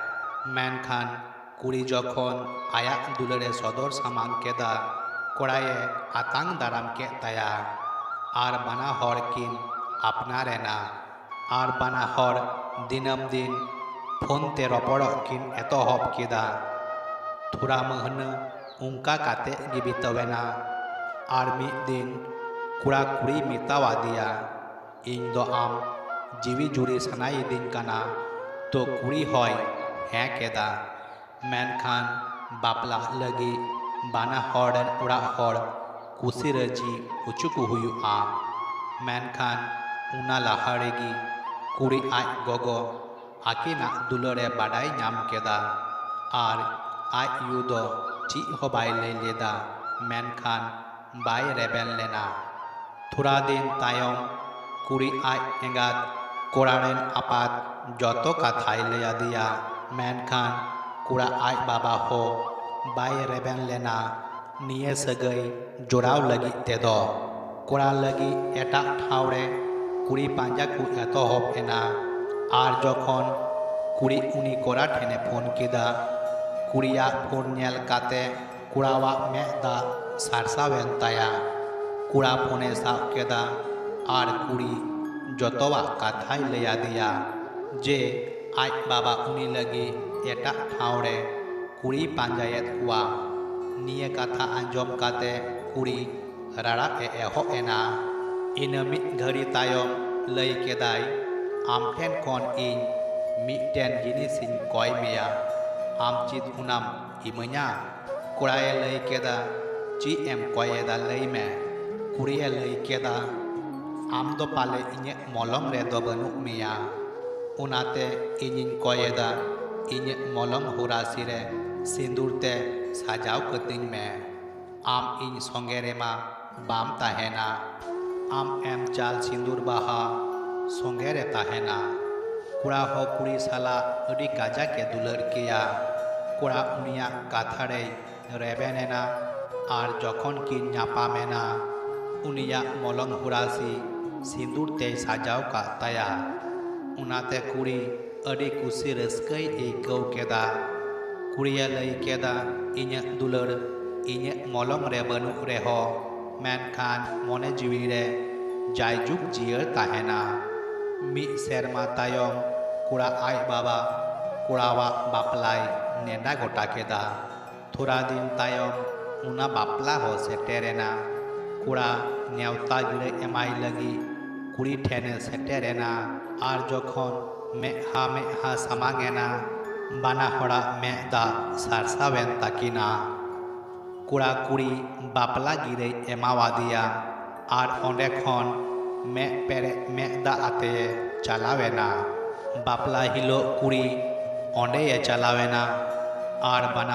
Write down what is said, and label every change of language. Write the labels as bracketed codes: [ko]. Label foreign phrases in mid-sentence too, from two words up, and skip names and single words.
[sat] मेनखान कुड़ी जखन आया दुलरे सदर सामांग केदा कोड़ाये आतांग दाराम के ताया आर बाना हर किन आपनारेना आर बाना हर दिनम दिन फोन ते रपड़ किन एतहब केदा थोड़ा महन उनका काते गिबितवेना आर मिद दिन कुड़ा कुड़ी मितावा दिया इन दो आम जीवी जुड़ी सनाई दिन काना तो कुड़ी होय हैं केदा मेनखान बापला लगी बाना हर उड़ा हर कुसी रजी उचुकु हुयुआ मेनखान उना लाहारेगी कुड़ी आय गोगो आकिना दुलरे बाड़ाय नाम केदा आर आय यू दो ची हो बाय लय लेदा मेनखान बाय रेबेन लेना थोड़ा दिन तायम कुड़ी आय एंगात कोड़ारेन आपात जतो काथाय लया दिया मेनखान कुड़ा आय बाबा हो बाय रेबेन लेना निये सगई जोड़ाव लगी तेदो कोड़ा लगी एटा ठावरे कुड़ी पांजा को एतहब एना आर जखन कुड़ी उनी कोड़ा ठेने फोन केदा कुड़िया फोन नेल काते कुड़ावा मेदा सारसावेन ताया कुड़ा फोने साब केदा आर कुड़ी जतवा काथाय लया दिया जे आय बाबा उनी लगी एटा ठावरे कुड़ी पांजायत हुआ निये कथा आंजम काते कुड़ी राड़ा एहब एना इन मिद घड़ी तायम लय केदाय आम ठेन खन इन मिदटेन जिनिसिन कय मेया आम चित उनाम इमाया कोड़ाये लय केदा ची एम कयेदा लय मे कुड़िये लय केदा आम दो पाले इnye मलम रे दो बनुक मेया उनाते इनिन कयेदा इnye मलम हुरासी रे सिंदूर ते साजाव कतिंग में आम इन संगे रेमा बाम ताहेना आम एम चाल सिंदूर बाहा संगे रे ताहेना कुड़ा हो कुड़ी साला अड़ी काजा के दुलर किया कुड़ा उनिया काथारे रेबेनेना आर जखन की नापा मेना उनिया मलंग हुरासी सिंदूर ते साजाव का ताया उनाते कुड़ी अड़ी कुसी रस्कई एकाव केदा कुड़िया लय केदा इnye दुलर इnye मलंग रे बनुक रेहो मेनखान मने जीवी रे जायजुग जियर ताहेना मिद सेरमा तायम कुड़ा आय बाबा कुड़ावा बापलाय नेडा गोटा केदा थोड़ा दिन तायम उना बापला हो सेटेरेना कुड़ा नेवता गिरे एमाय लगी कुड़ी ठेने सेटेरेना आर जखन मेहा सामांगेना बाना हड़ा मेदा सारसावेन ताकिना कुड़ा कुड़ी बापला गिरे एमावा दिया आर ओंडे खन मे पेरे मेदा आते चलावेना बापला हिलो कुड़ी ओंडे ये चलावेना आर